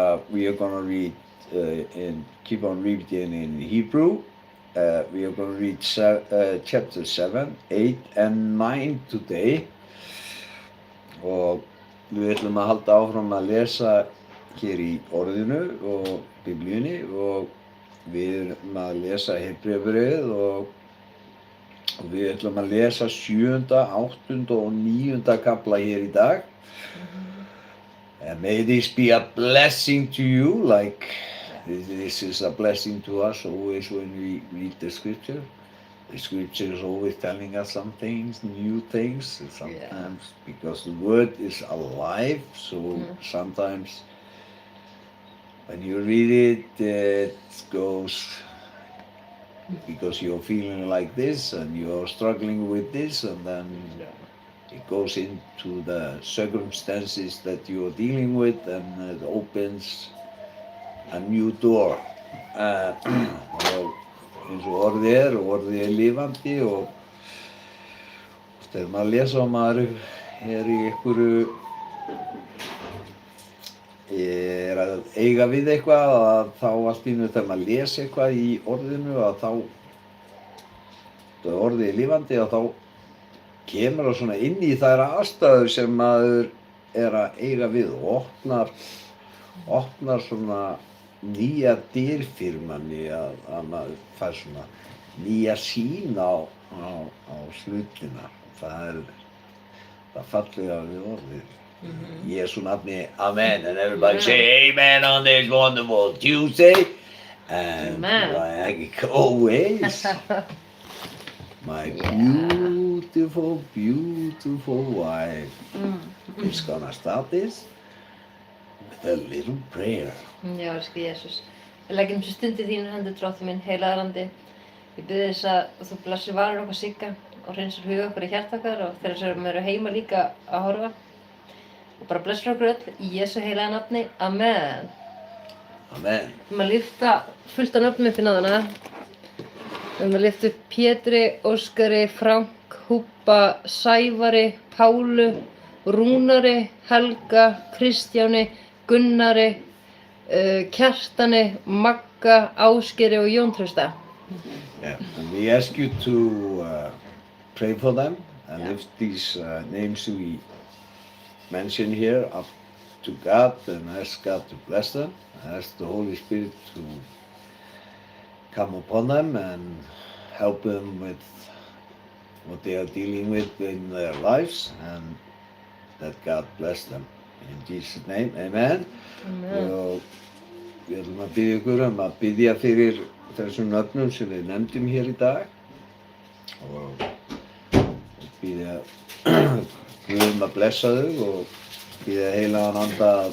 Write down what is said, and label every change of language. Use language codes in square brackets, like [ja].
[en] We are gonna read and keep on reading in Hebrew. We are gonna read chapter 7, 8, and 9 today. [is] Og við ætlum að halda áfram að lesa hér í orðinu og biblíunni, og við erum að lesa Hebreabréfið og við ætlum að lesa 7., 8. og 9. kafla hér í dag. [en] And may this be a blessing to you, like this is a blessing to us always when we read the scripture. The scripture is always telling us some things, new things, sometimes because the word is alive, so sometimes when you read it, it goes because you're feeling like this and you're struggling with this, and then it goes into the circumstances that you're dealing with, and it opens a new door. [is] Eins og orðið er lifandi, og þegar maður lesa og maður er í einhverju, er að eiga við eitthvað, að þá allt í einu þegar maður lesa eitthvað í orðinu, að þá þegar orðið er lifandi, að þá kemur það svona inn í þær aðstæður sem maður er að eiga við og opnar svona nýja dyr fyrir manni, að maður fær svona nýja sýn á hlutina. Það er það fallega við orðið. Í Jesú nafni, [en] amen, and everybody say amen on this wonderful Tuesday, and like always, my beautiful, beautiful wife is gonna start this with a little prayer. [is] Já, elsku Jesús. Við leggjum þessu stundi þínu hendur, Drottinn minn, heilagur Andi. Ég bið þess að þú blessir varir okkar Sigga og hreinsar huga okkar í hjarta okkar og þeirra sem eru heima líka að horfa. Og bara blessir okkur öll í Jesú heilaga nafni. Amen. Amen. Við erum að lyfta fullt af nöfnum upp í náðuna. Við erum að lyfta upp Pétri, Óskari, Frank, Húbba, Sævari, Pálu, Rúnari, Helga, Kristjáni, Gunnari, Kjartani, Magga, Ásgeiri og Jón Trausta. [en] Yeah, and we ask you to pray for them and lift these names we mention here up to God, and ask God to bless them, ask the Holy Spirit to come upon them and help them with what they are dealing with in their lives, and that God bless them. In Jesus' name, amen. Amen. [is] Við ætlum að biðja ykkur að biðja fyrir þessum nöfnum sem við nefndum hér í dag, og biðja Guð að blessa þau og biðja heilagan Anda